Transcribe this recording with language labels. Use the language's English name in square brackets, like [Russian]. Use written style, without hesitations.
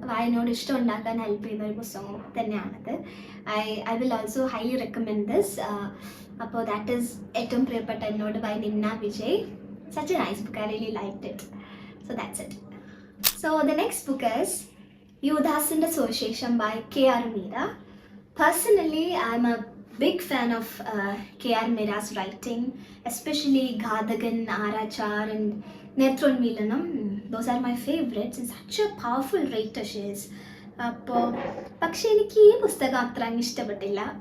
[Malayalam] വായനയോട് ഇഷ്ടം ഉണ്ടാക്കാൻ ഹെൽപ്പ് ചെയ്യുന്ന ഒരു പുസ്തകം തന്നെയാണിത്. [English] I will also highly recommend this. അപ്പോൾ that is [Malayalam] ഏറ്റവും പ്രിയപ്പെട്ട എന്നോട് [English] By Nimna Vijay. Such a nice book. I really liked it. So that's it. So the next book is യുവദാസിൻ്റെ സുവിശേഷം by K.R. Meera. Personally, I'm a big fan of K.R. Meera's writing, especially Ghadagan, Arachar and Netroonmilanam. Those are my favorites. And such a powerful writer she is. [Malayalam] അപ്പോൾ പക്ഷെ എനിക്ക് ഈ പുസ്തകം അത്ര അങ്ങ് ഇഷ്ടപ്പെട്ടില്ല.